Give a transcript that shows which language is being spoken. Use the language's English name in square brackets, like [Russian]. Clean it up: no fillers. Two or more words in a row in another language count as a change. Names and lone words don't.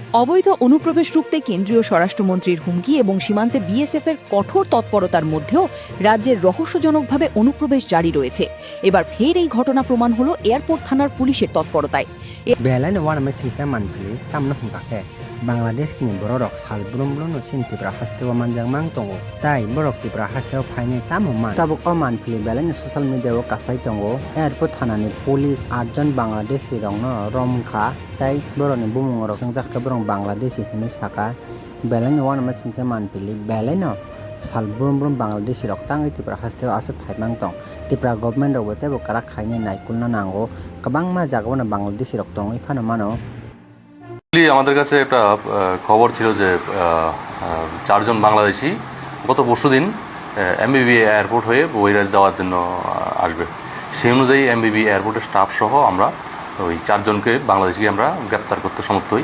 [Bangla] অবৈধ অনুপ্রবেশ রুখতে কেন্দ্রীয় স্বরাষ্ট্রমন্ত্রীর হুমকি এবং সীমান্তে বিএসএফের কঠোর তৎপরতার মধ্যেও রাজ্যের রহস্যজনকভাবে অনুপ্রবেশ জারি রয়েছে। এবার ফের এই ঘটনা প্রমাণ হলো এয়ারপোর্ট থানার পুলিশের তৎপরতায়। [Kok Borok] Belai wan ma singsa manpli tamna phungkake Bangladesh ni borok sal blum blum no chin tipra hastewa manjang mang tongo tai borok tipra hastewa phaine tamman tabuk o manpli belai ni [English] social media [Kok Borok] o kasai tongo airport thana ni police 8 jon Bangladeshi rong no romkha tai boroni bumung rok sangjak ka borong Bangladeshi hini saka belai ni wan ma singsa manpli belai no sal blum blum Bangladeshi rok tangi tipra hastewa ase phaimang tong tipra government o bote bo karak khaine naikulna nango kabangma jagona Bangladeshi rok tong ifana mano [Bangla] আমাদের কাছে একটা খবর ছিল যে চারজন বাংলাদেশি গত পরশুদিন এমবিবি এয়ারপোর্ট হয়ে বহিরাজ্য যাওয়ার জন্য আসবে। সেই অনুযায়ী এমবিবি এয়ারপোর্টের স্টাফ সহ আমরা ওই চারজনকে বাংলাদেশিকে আমরা গ্রেপ্তার করতে সমর্থ হই।